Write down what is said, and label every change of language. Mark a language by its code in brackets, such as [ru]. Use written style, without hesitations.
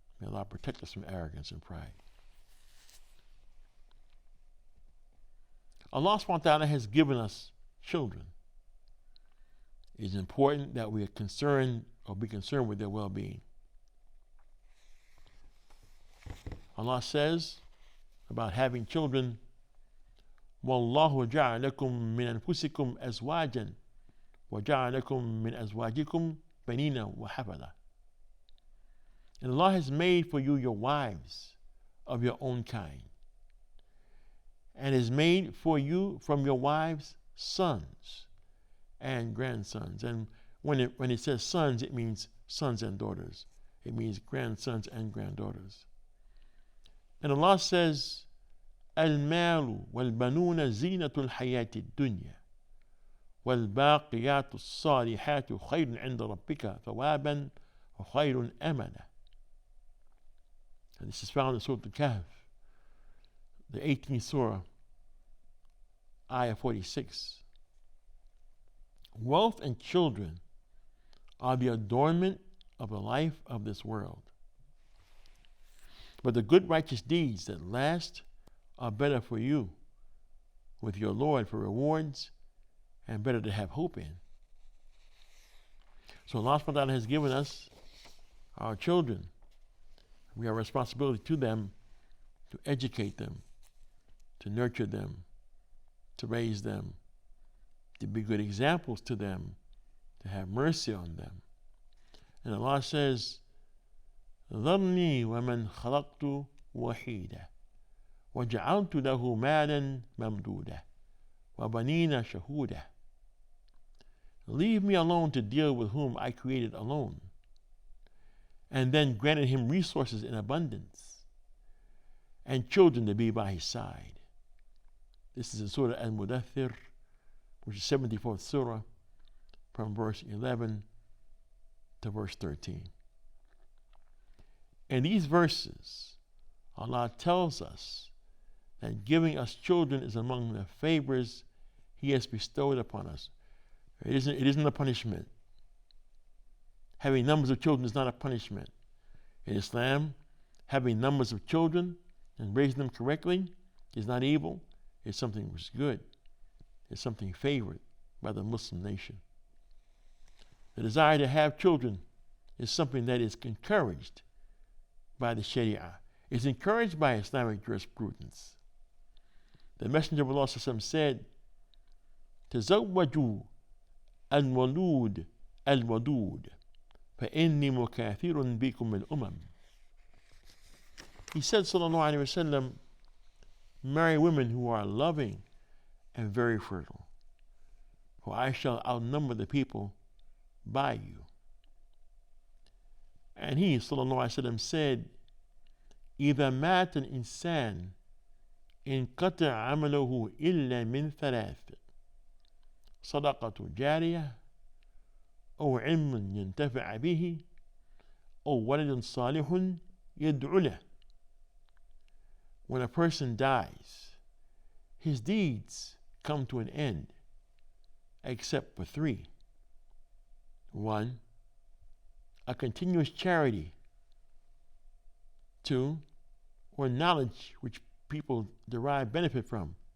[en] May Allah protect us from arrogance and pride. Allah subhanahu wa ta'ala has given us children. It is important that we are concerned or be concerned with their well-being. Allah says about having children, [ar] وَاللَّهُ جَعَلَ لَكُم مِّنْ أَنفُسِكُمْ أَزْوَاجًا وَجَعَلَ لَكُم مِّنْ أَزْوَاجِكُمْ بَنِينَ وَحَفَدًا. [en] And Allah has made for you your wives of your own kind, and has made for you from your wives sons and grandsons. And when it says sons, it means sons and daughters. It means grandsons and granddaughters. And Allah says, [ar] المال والبنون زينة الحياة الدنيا والباقيات الصالحات خير عند ربك ثوابا وخير أملا. [en] And this is found in Surah Al-Kahf, the 18th Surah, Ayah 46. Wealth and children are the adornment of the life of this world. But the good righteous deeds that last are better for you with your Lord for rewards, and better to have hope in. So Allah subhanahu wa ta'ala has given us our children. We have a responsibility to them to educate them, to nurture them, to raise them, to be good examples to them, to have mercy on them. And Allah says, [ar] ذَرْنِي وَمَنْ خَلَقْتُ وَحِيدًا وَجَعَلْتُ لَهُ مَالًا مَمْدُودًا وَبَنِينَ شَهُودًا. [en] Leave me alone to deal with whom I created alone, and then granted him resources in abundance, and children to be by his side. This is in Surah Al-Mudaththir, which is 74th Surah, from verse 11 to verse 13. In these verses, Allah tells us that giving us children is among the favors He has bestowed upon us. It isn't a punishment. Having numbers of children is not a punishment. In Islam, having numbers of children and raising them correctly is not evil. It's something which is good. It's something favored by the Muslim nation. The desire to have children is something that is encouraged by the Sharia. It's encouraged by Islamic jurisprudence. The Messenger of Allah said, [ar] تزوجوا الولود الودود فإني مكاثر بكم الأمم. [en] He said, sallallahu alaihi wasallam, marry women who are loving and very fertile, for I shall outnumber the people by you. And he, sallallahu alaihi wasallam, said, [ar] إذا مات الإنسان انقطع عمله إلا من ثلاث: صدقة جارية أو علم ينتفع به أو ولد صالح يدعو له. [en] When a person dies, his deeds come to an end except for three. One, a continuous charity. Two, or knowledge which people derive benefit from.